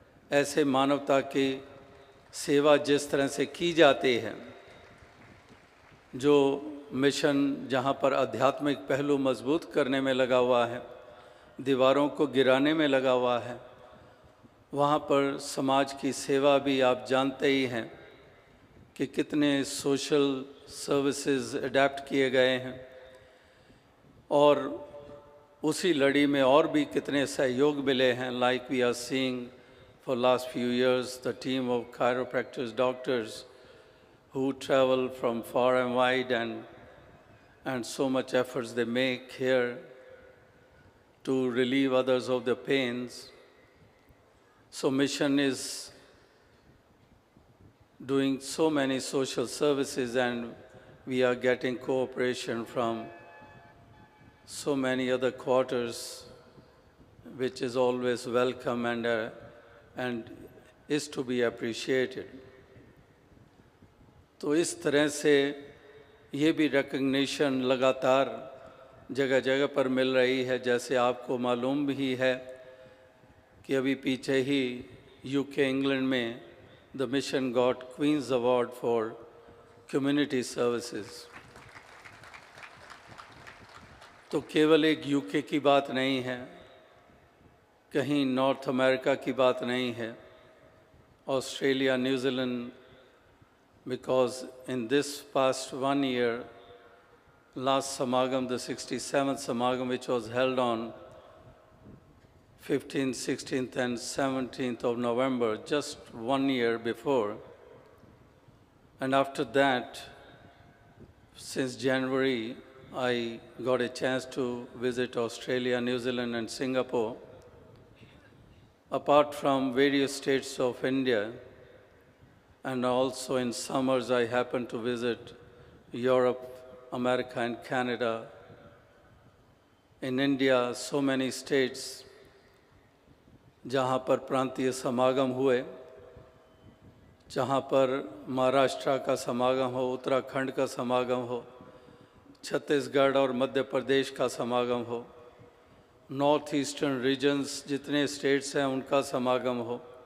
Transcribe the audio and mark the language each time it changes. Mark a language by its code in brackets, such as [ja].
[hi] ऐसे मानवता की सेवा जिस तरह से की जाती है, जो मिशन जहाँ पर आध्यात्मिक पहलू मजबूत करने में लगा हुआ है, दीवारों को गिराने में लगा हुआ है, वहाँ पर समाज की सेवा भी आप जानते ही हैं कि कितने सोशल सर्विसेज अडेप्ट किए गए हैं, और उसी लड़ी में और भी कितने सहयोग मिले हैं। [en] Like we are seeing for last few years the team of chiropractors, doctors who travel from far and wide, and so much efforts they make here to relieve others of their pains. So mission is doing so many social services, and we are getting cooperation from so many other quarters, which is always welcome and is to be appreciated. [hi] तो इस तरह से ये भी recognition लगातार जगह जगह पर मिल रही है। जैसे आपको मालूम भी है कि अभी पीछे ही यूके इंग्लैंड में [en] The mission got Queen's Award for community services. [hi] तो केवल एक यूके की बात नहीं है, कहीं नॉर्थ अमेरिका की बात नहीं है, Australia, New Zealand, [en] because in this past 1 year, last Samagam, the 67th Samagam, which was held on 15th, 16th and 17th of November, just 1 year before. And after that, since January, I got a chance to visit Australia, New Zealand and Singapore. Apart from various states of India, and also in summers I happen to visit Europe, America and Canada. In India, so many states [hi] जहाँ पर प्रांतीय समागम हुए, जहाँ पर महाराष्ट्र का समागम हो, उत्तराखंड का समागम हो, छत्तीसगढ़ और मध्य प्रदेश का समागम हो, नॉर्थ ईस्टर्न रीजन्स जितने स्टेट्स हैं उनका समागम हो।